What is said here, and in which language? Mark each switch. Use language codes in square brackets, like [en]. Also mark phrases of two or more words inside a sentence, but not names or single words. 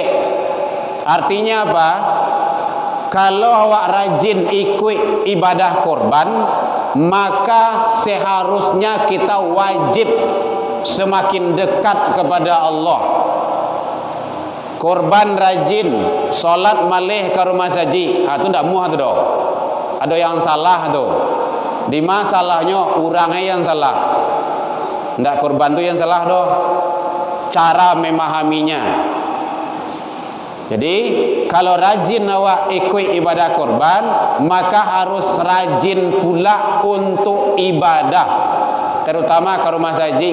[id] Artinya apa? Kalau awak rajin ikut ibadah korban, maka seharusnya kita wajib semakin dekat kepada Allah. Korban rajin, [min] solat malih ke rumah saji, itu ndak muah tu doh. [id] Ada yang salah tu. Di masalahnya orangnya yang salah. Ndak korban tu yang salah doh. Cara memahaminya. Jadi kalau rajin awak ikut ibadah korban, maka harus rajin pula untuk ibadah, terutama ke rumah saji.